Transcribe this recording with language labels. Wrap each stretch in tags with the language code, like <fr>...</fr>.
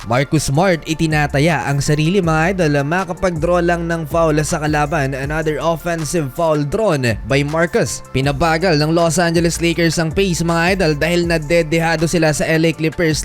<tl>Marcus Smart itinataya ang sarili mga idol. Makapag-draw lang ng foul sa kalaban.</tl> <en>Another offensive foul drawn by Marcus.</en> <tl>Pinabagal ng Los Angeles Lakers ang pace mga idol dahil nadedehado sila sa LA Clippers.</tl>